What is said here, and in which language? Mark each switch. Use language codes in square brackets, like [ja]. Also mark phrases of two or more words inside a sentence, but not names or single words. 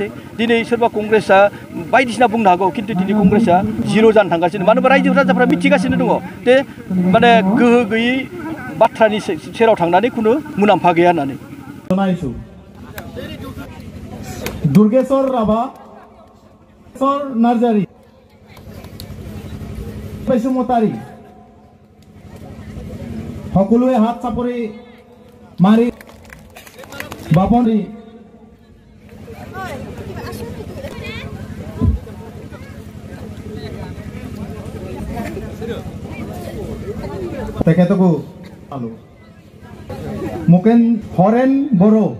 [brx] दिनै सोरबा कंग्रेसआ बायदिसिना बुंनो हागौ खिन्थु दिनै कंग्रेसआ 0 जानो थांगासिनो मानो होनबा रायजो राजाफ्रा मिथिगासिनो दङ जे माने गोहो गैयै बाथ्रानि सेराव थांनानै खुनु मुलाम्फा गैया होननानै दुर्गेश्वर राभा नार्जारी [as] बसुमतारी সকলোৱে হাত চাপৰি মাৰি বাপনি তেখেতকো পালো মুকেন হৰেন বড়ো